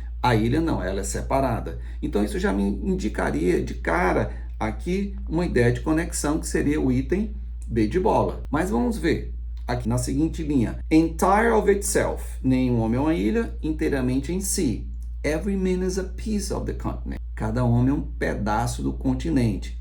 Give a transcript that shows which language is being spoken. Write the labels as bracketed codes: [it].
[pt] A ilha não, ela é separada. Então, isso já me indicaria de cara aqui uma ideia de conexão, que seria o item B de bola. Mas vamos ver aqui na seguinte linha. [en] Entire of itself. [pt] Nenhum homem é uma ilha, inteiramente em si. [en] Every man is a piece of the continent. [pt] Cada homem é um pedaço do continente.